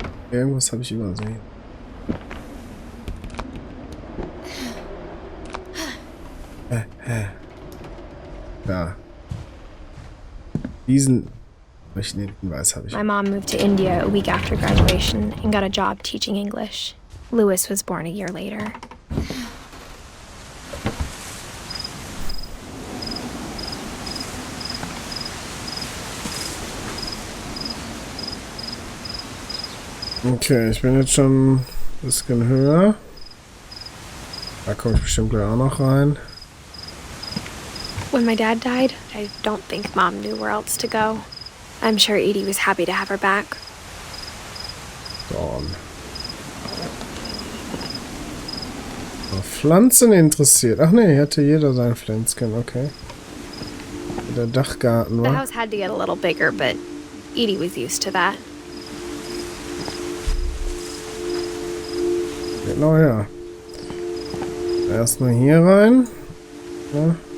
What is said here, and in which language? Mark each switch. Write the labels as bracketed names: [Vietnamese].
[German] Irgendwas habe ich übersehen. Ja. Diesen Hinweis habe ich. [English] My mom moved to India a week after graduation and got a job teaching English. Louis was born a year later. [German] Okay, ich bin jetzt schon ein bisschen höher. Da komme ich bestimmt gleich auch noch rein. [English] When my dad died, I don't think Mom knew where else to go. I'm sure Edie was happy to have her back. Dawn. [German] Pflanzen interessiert. Ach nee, hatte jeder sein Pflänzchen, okay. Der Dachgarten, [English] The [German] wa? [English] house had to get a little bigger, but Edie was used to that. [German] Genau, ja. Erstmal hier rein. Ja.